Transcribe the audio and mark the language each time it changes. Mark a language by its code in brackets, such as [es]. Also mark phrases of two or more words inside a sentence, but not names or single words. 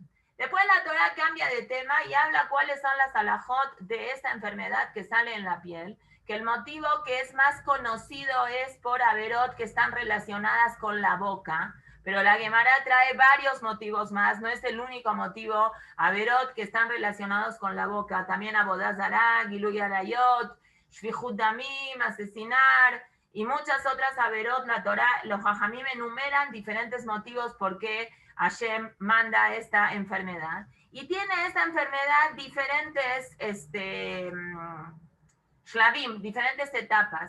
[es] Después la Torah cambia de tema y habla cuáles son las alajot de esta enfermedad que sale en la piel, que el motivo que es más conocido es por averot que están relacionadas con la boca, pero la Gemara trae varios motivos más, no es el único motivo, averot que están relacionados con la boca, también abodazara, [he] גילוי עריות, שפיכות דמים, [es] asesinar, y muchas otras averot. La Torah, los jajamim enumeran diferentes motivos por qué Hashem manda esta enfermedad. Y tiene esta enfermedad diferentes shlavim, diferentes etapas.